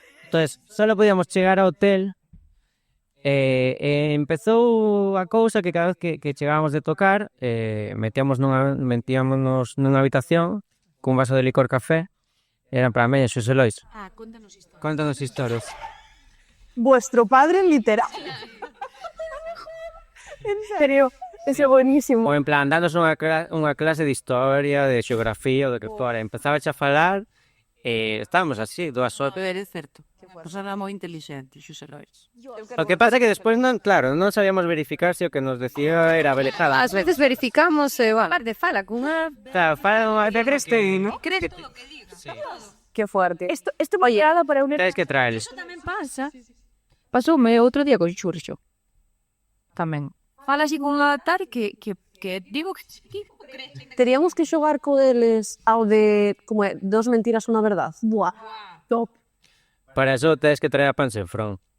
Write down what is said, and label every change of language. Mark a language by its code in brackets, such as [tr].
[gl] Entonces, solo podíamos chegar ao hotel empezou a cousa que cada vez que chegábamos de tocar metíamos nunha habitación cun vaso de licor café e eran para mí, Xosé Lois. Contanos historias. [es] Vuestro padre literal. [gl] En serio, ese é buenísimo. Ou en plan, dándonos unha clase de historia, de xeografía ou de que fora. Empezaba a falar e estábamos así, 2 horas. Pero é certo. Pois era moi inteligente, Xosé Lois. O que pasa é que despois non, claro, non sabíamos verificar se o que nos decía era verdade. Ás veces verificamos, de fala cunha... Claro, fala de Creste, non? [es] Que fuerte. [gl] Esto é moi grado para un... Tens que traeles. Tamén pasa. Pasoume outro día con Xurxo. Tamén. Fala así con unha tal que digo que... Teríamos que xogar co deles ao de, como é, 2 mentiras unha verdad. Buah, top. Para eso tens que traer a Pansenfrón.